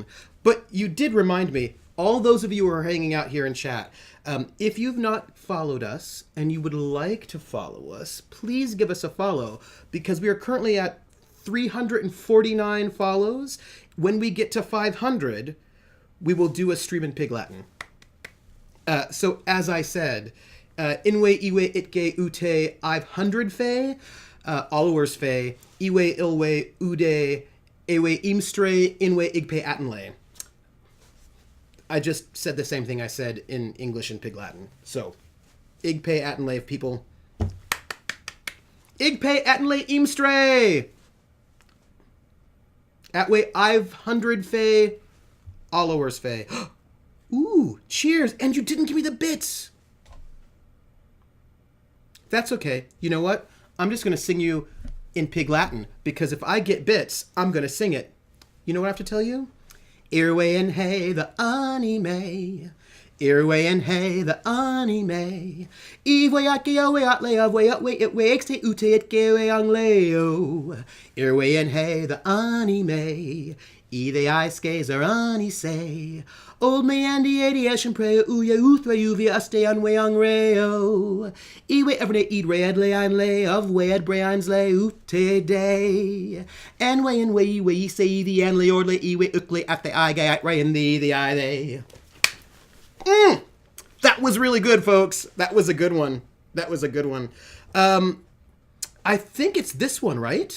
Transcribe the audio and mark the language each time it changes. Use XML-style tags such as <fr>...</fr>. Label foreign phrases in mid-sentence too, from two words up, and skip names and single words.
<en>But you did remind me, all those of you who are hanging out here in chat, if you've not followed us and you would like to follow us, please give us a follow, because we are currently at 349 follows. When we get to 500, we will do a stream in Pig Latin. So as I said, Inwe Iwe Itge Ute 500 Fe, Allowers Fe, Iwe Ilwe Ude, Ewe Imstre, Inwe Igpe Atenle. I just said the same thing I said in English and Pig Latin. So, Igpe Atenle, people. Igpe Atenle Imstre! Atwe 500 Fe, Allowers Fe. Ooh, cheers! And you didn't give me the bits! That's okay. You know what? I'm just going to sing you in Pig Latin, because if I get bits, I'm going to sing it. You know what I have to tell you? Irwe and hey, the anime. Irwe and hey, the anime. Iwe ake awe atle avwe atwe itwe exte ute itgewe angleo. Irwe and hey, the anime. Ide iskes are ani say. Old me andi adiation pray uya uthra uvia aste anwe angreo. Iwe every eat red lay an lay of wed brains lay ute day. And way and way say the an lay or lay iwe ukle at the eye guy ray and the eye they. That was really good, folks. That was a good one. I think it's this one, right?</en>